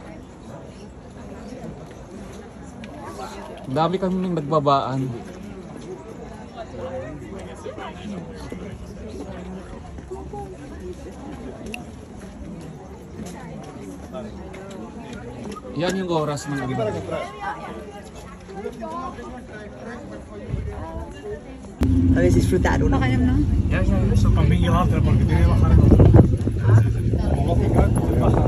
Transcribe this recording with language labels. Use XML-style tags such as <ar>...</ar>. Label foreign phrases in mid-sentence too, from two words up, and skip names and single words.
<tl>Dami kami nang nagbabaan. Yan yung oras ng gabi.</tl> <es>A ver si disfrutaron.</es> <tl>Yan.</tl> <es>Eso también llevártelo porque tiene que bajar en otro. Como lógica, puede bajar.</es>